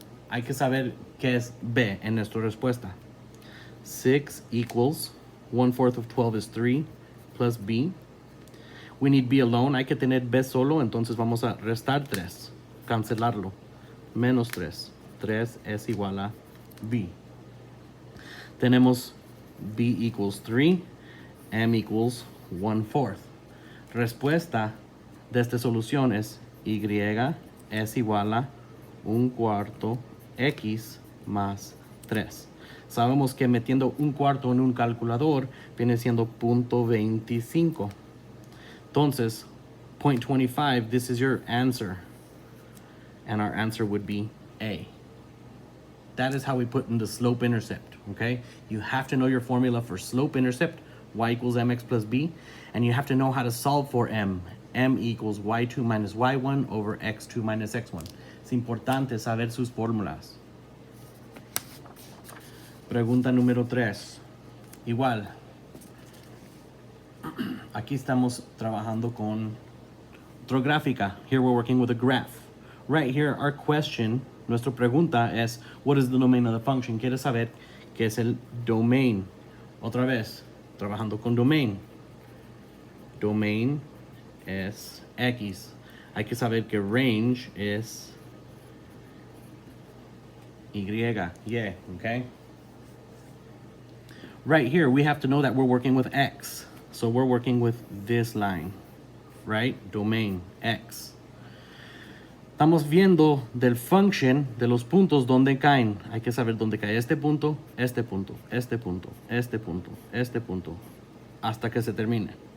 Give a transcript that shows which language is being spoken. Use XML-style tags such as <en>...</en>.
<es>Hay que saber qué es b en nuestra respuesta.</es> <en>6 equals 1/4 of 12 is 3 plus b. We need b alone.</en> <es>Hay que tener b solo, entonces vamos a restar 3. Cancelarlo. Menos 3. 3 es igual a b. Tenemos</es> <en>b equals 3, m equals 1/4.</en> <es>Respuesta de esta solución es y es igual a 1/4 x más 3. Sabemos que metiendo 1/4 en un calculador viene siendo 0.25.</es> <en>Entonces, 0.25, this is your answer. And our answer would be A. That is how we put in the slope-intercept, okay? You have to know your formula for slope-intercept, y equals mx plus b, and you have to know how to solve for m. M equals y2 minus y1 over x2 minus x1.</en> <es>Es importante saber sus fórmulas. Pregunta número 3. Igual. Aquí estamos trabajando con otra gráfica.</es> <en>Here we're working with a graph. Right here, our question,</en> <es>nuestra pregunta es,</es> <en>what is the domain of the function?</en> <es>Quiere saber qué es el domain. Otra vez, trabajando con domain. Domain es X. Hay que saber que range es Y, okay?</es> <en>Right here, we have to know that we're working with X. So we're working with this line, right? Domain, X.</en> <es>Estamos viendo del function de los puntos donde caen. Hay que saber dónde cae este punto, este punto, este punto, este punto, este punto, hasta que se termine.</es>